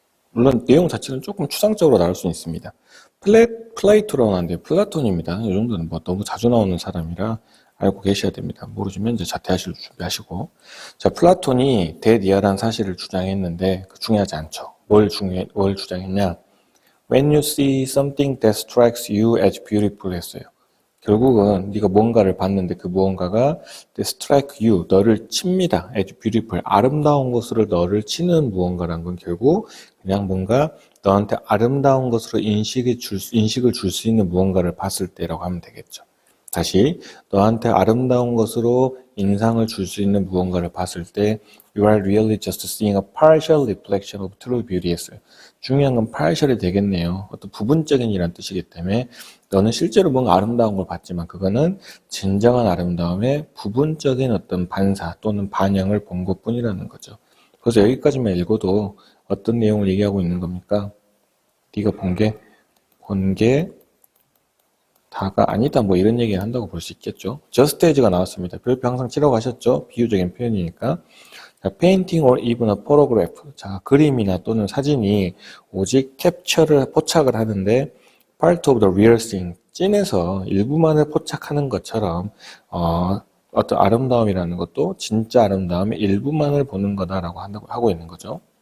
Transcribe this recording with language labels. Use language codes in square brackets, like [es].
[ko] 물론 내용 자체는 조금 추상적으로 나올 수 있습니다. 플레이토라고 하는데 플라톤입니다. 이 정도는 뭐 너무 자주 나오는 사람이라 알고 계셔야 됩니다. 모르시면 이제 자퇴하실 준비하시고. 자, 플라톤이 대리아라는 사실을 주장했는데 중요하지 않죠. 뭘 주장했냐? [en] When you see something that strikes you as beautiful 했어요. [ko] 결국은 네가 뭔가를 봤는데 그 무언가가 [en] that strike you, [ko] 너를 칩니다. [en] as beautiful, [ko] 아름다운 것으로 너를 치는 무언가란 건 결국 그냥 뭔가 너한테 아름다운 것으로 인식을 줄 수 있는 무언가를 봤을 때라고 하면 되겠죠. 다시 너한테 아름다운 것으로 인상을 줄 수 있는 무언가를 봤을 때 [en] You are really just seeing a partial reflection of true beauty [ko] 했어요. 중요한 건 partial이 되겠네요. 어떤 부분적인 이란 뜻이기 때문에 너는 실제로 뭔가 아름다운 걸 봤지만 그거는 진정한 아름다움의 부분적인 어떤 반사 또는 반영을 본 것뿐이라는 거죠. 그래서 여기까지만 읽어도 어떤 내용을 얘기하고 있는 겁니까? 네가 본 게 다가 아니다 뭐 이런 얘기 한다고 볼 수 있겠죠. [en] just as [ko] 가 나왔습니다. 별표 항상 치라고 하셨죠. 비유적인 표현이니까. [en] 자, painting or even a photograph. [ko] 자, 그림이나 또는 사진이 오직 캡처를 포착을 하는데 [en] part of the real thing, [ko] 찐에서 일부만을 포착하는 것처럼 어떤 아름다움이라는 것도 진짜 아름다움의 일부만을 보는 거다라고 하고 있는 거죠.